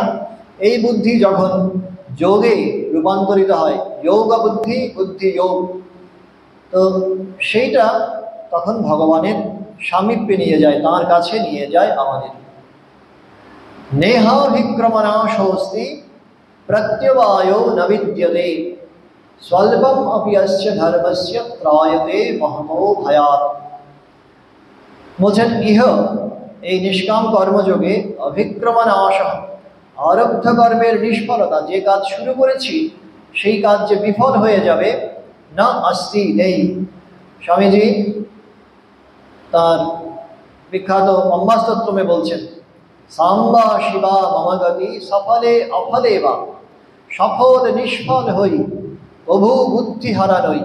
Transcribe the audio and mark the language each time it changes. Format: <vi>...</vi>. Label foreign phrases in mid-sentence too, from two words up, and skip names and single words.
<bn>এই বুদ্ধি যখন যোগে রূপান্তরিত হয়, যোগ বুদ্ধি, বুদ্ধি যোগ। তো সেইটা তখন ভগবানের সামীপ্যে নিয়ে যায়, তাঁর কাছে নিয়ে যায় আমাদের।</bn> <sa>নেহাভিক্রমণাশোস্তি প্রত্যবায়ো ন বিদ্যতে স্বল্পম অপি অস্য ধর্মস্য ত্রায়তে মহতো ভয়াৎ।</sa> <bn>বলছেন ইহ এই নিষ্কাম কর্মযোগে অভিক্রমণাশ, আরব্ধ কর্মের নিষ্ফলতা, যে কাজ শুরু করেছি সেই কাজ যে বিফল হয়ে যাবে, না অস্তি নেই। স্বামীজি তার বিখ্যাত অম্বাস্তোত্রমে বলছেন,</bn> <sa>সাম্বা শিবা মমগতি সফলে অফলে বা,</sa> <bn>সফল নিষ্ফল হই প্রভু বুদ্ধি হারা নই।</bn>